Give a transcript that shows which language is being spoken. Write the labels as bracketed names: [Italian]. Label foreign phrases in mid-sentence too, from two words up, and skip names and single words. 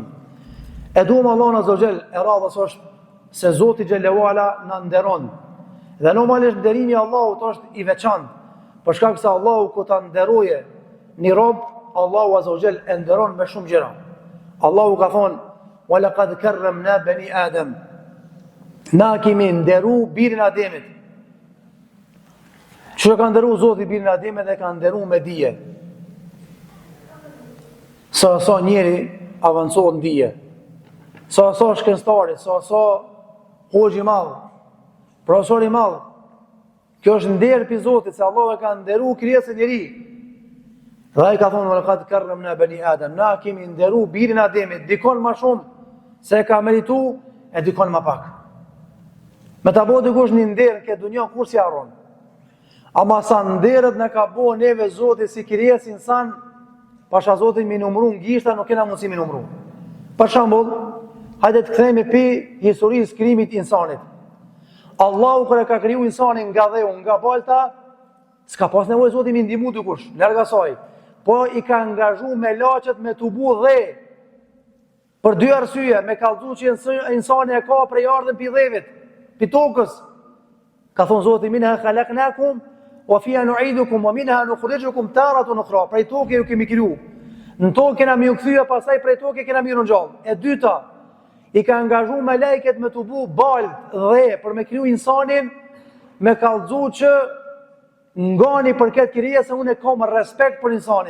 [Albanian] E duam Allahun [Arabic] عز وجل, [Albanian] e radhës është se Zoti [Arabic] جل وعلا [Albanian] na nderon. Dhe normalisht nderimi i Allahut është i veçantë. Për shkak se Allahu kur ta nderoje një rob, Allahu [Arabic] عز وجل [Albanian] e nderon me shumë gjëra. Allahu ka thonë: [Arabic] "ولقد كرمنا بني آدم." [Albanian] Na kemi nderu birin Ademit. Që ka nderu Zoti birin Ademit dhe ka nderu me dije. Sa njeri avancohet në dije. Sa shkencëtari, sa hoxhi i madh, profesor i madh. Kjo është nder pi Zotit se Allah e ka nderu krijesën e njeri. Dhe ai ka thonë: [Arabic] "لقد كرمنا بني آدم." [Albanian] Na kemi nderu birin Ademit, dikon më shumë se ka meritu e dikon më pak. Me ta bëu dikush një nder këtë dunjë kur si harron. Ama sa nderet në ka bo neve Zotit si krijesë insan, pasha Zotit mi numru në gishta, nuk kena mundësi mi numru. Për shambull, hajde të kthejmë pi historisë krijimit insanit. Allahu kër e ka kriju insanin nga dheu, nga balta, s'ka pas nevojë Zotit mi ndihmu dikush, larg asaj. Po i ka angazhu me laqet me të bu dhe. Për dy arsye, me kallëzu që insani e ka prej ardhën pi dhevit, pi tokës. Ka thonë Zotit: [Arabic] "منها خلقناكم وفيها نعيدكم ومنها نخرجكم تارة أخرى." [Albanian] Prej tokë ju kemi kriju. Në tokë kena mi u kthyer, pastaj prej tokë kena mi ringjall. E dyta, i ka angazhu me lajket me të bu balë dhe për me kriju insanin, me kallëzu që ngani për këtë krijesë unë kam respekt për insanin.